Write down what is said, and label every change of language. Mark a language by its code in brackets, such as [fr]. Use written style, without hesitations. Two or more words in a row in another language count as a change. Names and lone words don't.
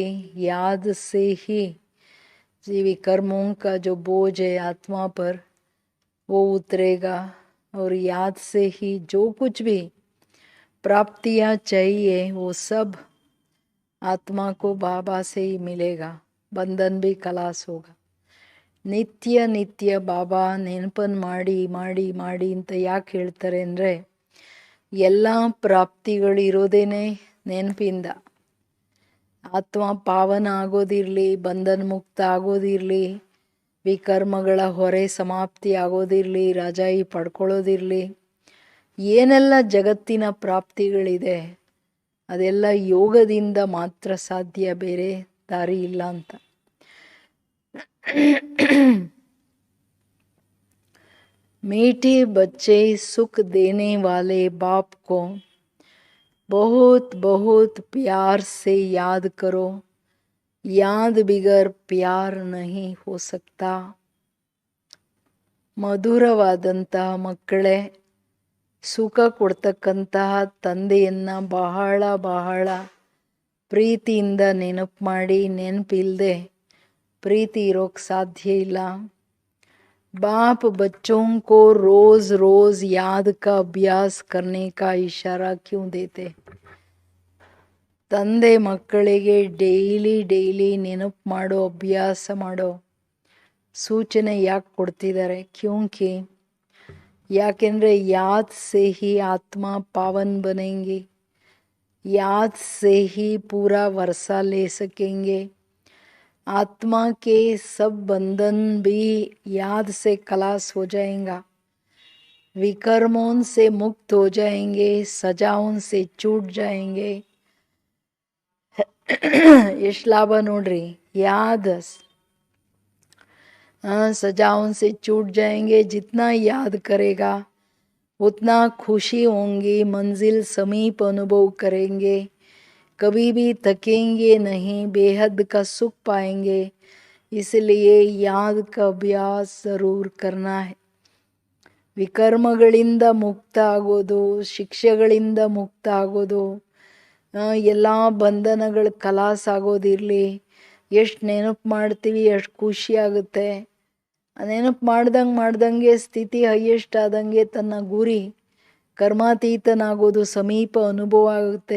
[hi] याद से ही जीवी कर्मों का जो बोझ है आत्मा पर वो उतरेगा, और याद से ही जो कुछ भी प्राप्तियां चाहिए वो सब आत्मा को बाबा से ही मिलेगा। बंधन भी खलास होगा। [kn] ನಿತ್ಯ ನಿತ್ಯ ಬಾಬಾ ನೆನಪನ್ನು ಮಾಡಿ ಮಾಡಿ ಮಾಡಿ ಅಂತ ಯಾಕೆ ಹೇಳ್ತಾರೆ ಅಂದರೆ, ಎಲ್ಲ ಪ್ರಾಪ್ತಿಗಳು ಇರೋದೇನೆ ನೆನಪಿಂದ. ಆತ್ಮ ಪಾವನ ಆಗೋದಿರಲಿ, ಬಂಧನ ಮುಕ್ತ ಆಗೋದಿರಲಿ, ವಿಕರ್ಮಗಳ ಹೊರೆ ಸಮಾಪ್ತಿ ಆಗೋದಿರಲಿ, ರಾಜಾಯಿ ಪಡ್ಕೊಳ್ಳೋದಿರಲಿ, ಏನೆಲ್ಲ ಜಗತ್ತಿನ ಪ್ರಾಪ್ತಿಗಳಿದೆ ಅದೆಲ್ಲ ಯೋಗದಿಂದ ಮಾತ್ರ ಸಾಧ್ಯ, ಬೇರೆ ದಾರಿ ಇಲ್ಲ ಅಂತ. [hi] मीठे बच्चे सुख देने वाले बाप को बहुत बहुत प्यार से याद करो। याद बिगर प्यार नहीं हो सकता. [kn] ಮಧುರವಾದಂತಹ ಮಕ್ಕಳೇ, ಸುಖ ಕೊಡ್ತಕ್ಕಂತಹ ತಂದೆಯನ್ನ ಬಹಳ ಬಹಳ ಪ್ರೀತಿಯಿಂದ ನೆನಪು ಮಾಡಿ. ನೆನಪಿಲ್ಲದೆ ಪ್ರೀತಿ ಇರೋಕ್ಕೆ ಸಾಧ್ಯ ಇಲ್ಲ. [hi] बाप बच्चों को रोज रोज याद का अभ्यास करने का इशारा क्यों देते? [kn] ತಂದೆ ಮಕ್ಕಳಿಗೆ ಡೈಲಿ ಡೈಲಿ ನೆನಪು ಮಾಡೋ, ಅಭ್ಯಾಸ ಮಾಡೋ ಸೂಚನೆ ಯಾಕೆ ಕೊಡ್ತಿದ್ದಾರೆ? [hi] ಕ್ಯೂಂಕಿ ಯಾಕೆಂದರೆ याद से ही आत्मा पावन बनेंगे, याद से ही पूरा वर्षा ले सकेंगे. आत्मा के सब बंधन भी याद से खलास हो जाएगा. विकर्मों से मुक्त हो जाएंगे, सजाओं से छूट जाएंगे. [kn] ಎಷ್ಟು ಲಾಭ ನೋಡ್ರಿ. [hi] याद सजाओं से छूट जाएंगे. जितना याद करेगा उतना खुशी होंगी, मंजिल समीप अनुभव करेंगे, कभी भी थकेंगे नहीं, बेहद का सुख पाएंगे. इसलिए याद का अभ्यास जरूर करना है. [kn] ವಿಕರ್ಮಗಳಿಂದ ಮುಕ್ತ ಆಗೋದು, ಶಿಕ್ಷೆಗಳಿಂದ ಮುಕ್ತ ಆಗೋದು, ಎಲ್ಲ ಬಂಧನಗಳು ಖಲಾಸ್ ಆಗೋದಿರಲಿ. ಎಷ್ಟು ನೆನಪು ಮಾಡ್ತೀವಿ ಅಷ್ಟು ಖುಷಿ ಆಗುತ್ತೆ. ನೆನಪು ಮಾಡ್ದಂಗೆ ಸ್ಥಿತಿ ಹೈಯೆಸ್ಟ್ ಆದಂಗೆ ತನ್ನ ಗುರಿ ಕರ್ಮಾತೀತನಾಗೋದು ಸಮೀಪ ಅನುಭವ ಆಗುತ್ತೆ.